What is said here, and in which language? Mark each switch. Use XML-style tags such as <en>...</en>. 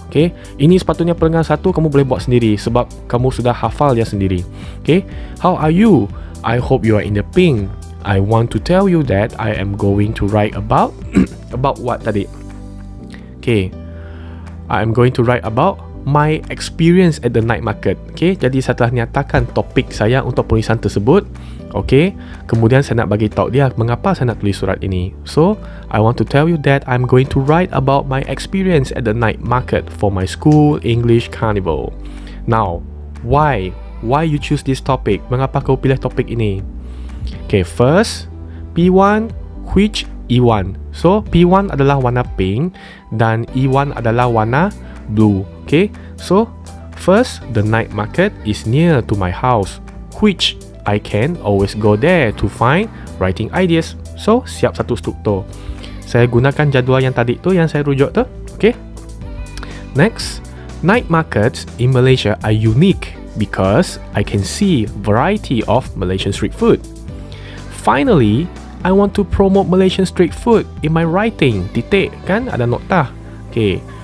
<ms>Okay, ini sepatutnya perenggan satu kamu boleh buat sendiri sebab kamu sudah hafal dia sendiri.</ms> <en>Okay, how are you? I hope you are in the pink. I want to tell you that I am going to write about about what</en> <ms>tadi?</ms> <en>Okay, I am going to write about my experience at the night market.</en> <ms>Okay, jadi saya telah nyatakan topik saya untuk penulisan tersebut. Okay, kemudian saya nak bagi tahu dia mengapa saya nak tulis surat ini.</ms> <en>So, I want to tell you that I'm going to write about my experience at the night market for my school English Carnival. Now, why you choose this topic?</en> <ms>Mengapa kau pilih topik ini? Okay,</ms> <en>first, P1 which E1.</en> <ms>So, P1 adalah warna pink dan E1 adalah warna blue. Okay, so</ms> <en>First, the night market is near to my house, which I can always go there to find writing ideas.</en> <ms>So, siap satu struktur. Saya gunakan jadual yang tadi tu, yang saya rujuk tu. Okay.</ms> <en>Next, night markets in Malaysia are unique because I can see variety of Malaysian street food. Finally, I want to promote Malaysian street food in my writing.</en> <ms>Titik, kan? Ada nokta.</ms> <en>Okay.</en>